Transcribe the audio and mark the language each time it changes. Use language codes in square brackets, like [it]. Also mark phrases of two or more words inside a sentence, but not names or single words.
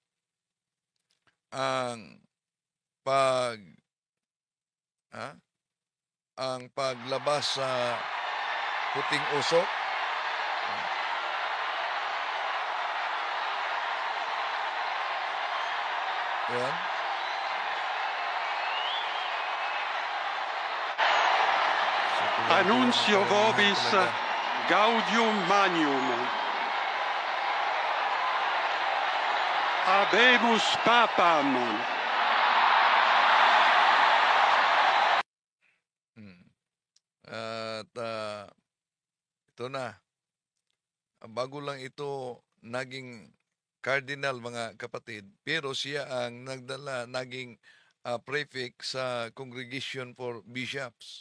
[tl] Ang paglabas sa puting usok. Yan. So, tuwang-tuwa [la] Annuncio [tl] ang karamihan [la] vobis [tl] talaga. [la] gaudium magnum. Habemus papam. Hmm. [tl] At ito na, bago lang ito naging cardinal mga kapatid, pero siya ang naging prefect sa Congregation for Bishops.